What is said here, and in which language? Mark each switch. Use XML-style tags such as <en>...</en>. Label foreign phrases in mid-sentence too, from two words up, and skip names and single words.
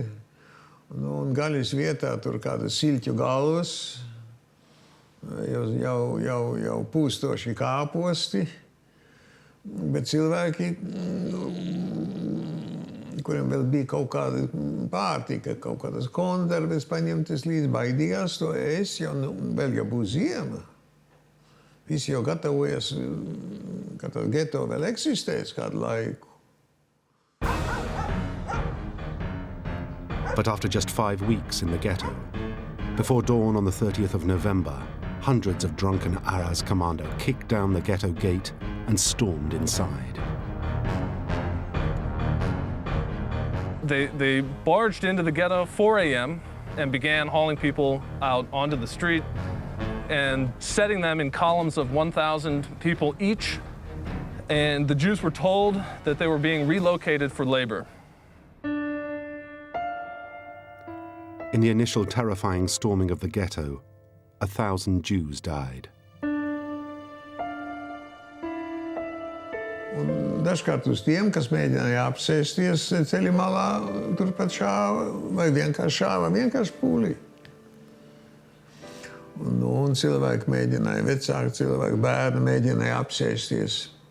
<lv>Un gaļas vietā tur kādas siļķu galvas, jau pūstoši kāposti, bet cilvēki, kuriem vēl bija kaut kāda pārtika, kaut kādas konserves paņemtas līdz, baidījās to ēst, vēl jau būs ziema. Visi jau gatavojas, ka tas geto vēl eksistēs kādu laiku.</lv> <en>But after just 5 weeks in the ghetto, before dawn on the 30th of November, hundreds of drunken Aras Commando kicked down the ghetto gate and stormed inside. They barged into the ghetto 4 a.m. and began hauling people out onto the street and setting them in columns of 1,000 people each. And the Jews were told that they were being relocated for labor. In the initial terrifying storming of the ghetto, 1,000 Jews died.</en> <lv>Un dažkārt uz tiem, kas mēģināja apsēsties ceļa malā, turpat šāva, vai vienkārši šāva, vienkārši pūlī. Un cilvēki mēģināja, vecāki cilvēki, bērni mēģināja apsēsties.</lv>